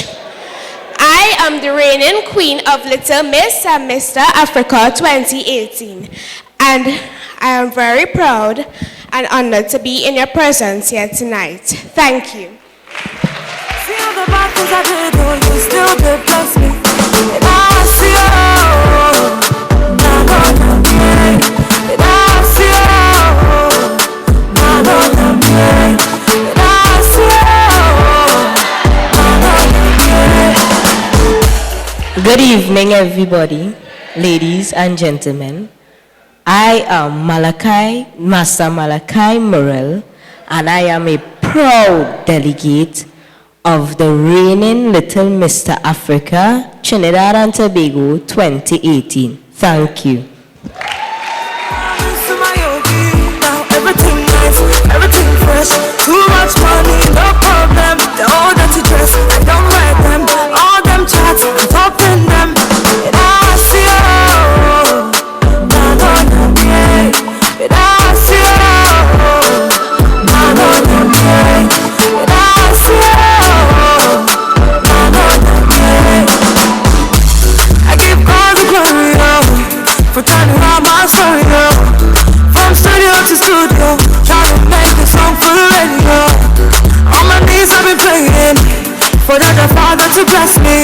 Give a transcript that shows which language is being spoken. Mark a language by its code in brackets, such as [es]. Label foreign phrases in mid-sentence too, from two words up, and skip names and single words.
[en] I am the reigning queen of Little Miss and Mr. Africa 2018, and I am very proud and honored to be in your presence here tonight. Thank you. See all the bad things I did, oh, you still did bless me. And I see, oh, na na na me. And I see, oh, na na na me. And I see, oh, na na na me. Good evening, everybody, ladies and gentlemen. I am Master Malachi Morel, and I am a proud delegate of the reigning Little Mr. Africa, Trinidad and Tobago 2018. Thank you. Everything nice, everything fresh. Too much money, no problem. The all that you dress, I don't wear them. All them chats, I'm talking them. And I see, oh, na na na me. And I see, oh, na na na me. And I see, oh, na na na me. I give God the glory, oh, for turning around my story, oh. From studio to studio, trying to make a song for the radio. On my knees I've been praying for the Father to bless me.